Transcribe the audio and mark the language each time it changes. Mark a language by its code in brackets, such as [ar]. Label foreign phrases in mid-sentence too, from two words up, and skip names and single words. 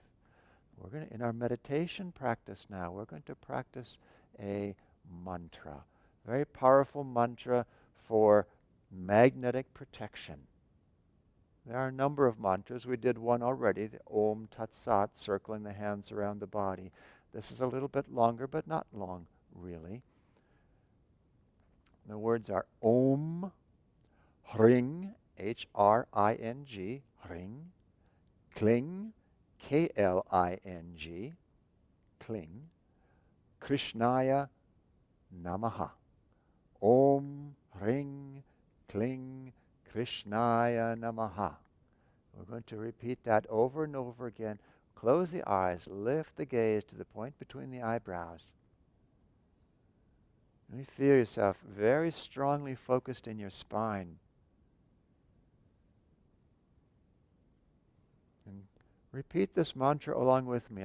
[en] We're going to, in our meditation practice now, we're going to practice a mantra, very powerful mantra for magnetic protection. There are a number of mantras. We did one already, the [sa] Om Tat Sat, [en] circling the hands around the body. This is a little bit longer, but not long, really. The words are [sa] Om, Hring, [en] H-R-I-N-G, [sa] Hring, Kling, [en] K-L-I-N-G, Kling, [sa] Krishnaya Namaha. Om, Hring, Kling, Krishnaya Namaha. [en] We're going to repeat that over and over again. Close the eyes, lift the gaze to the point between the eyebrows. And you feel yourself very strongly focused in your spine. And repeat this mantra along with me.